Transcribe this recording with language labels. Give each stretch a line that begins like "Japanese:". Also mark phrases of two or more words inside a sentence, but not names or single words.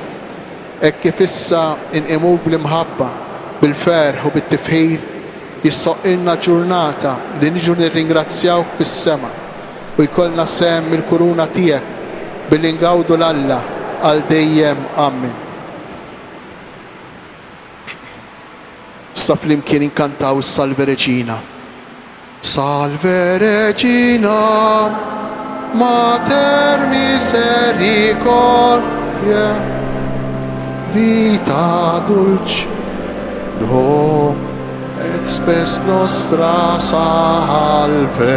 Maltese: Hekk kif issa inqimu bl-imħabba, bil-ferħ u bit-tifħir, jissoqilna ġurnata li niġu nirringrazzjawk fis-sema u jkollna sem mill-kuruna tiegħek billi ngawdu l-Alla għal dejjem. Amen. Sa flimkien inkantaw is-Salve Reġina.
Latin: Salve Regina, Mater misericordiae, vita dulcedo et spes nostra salve.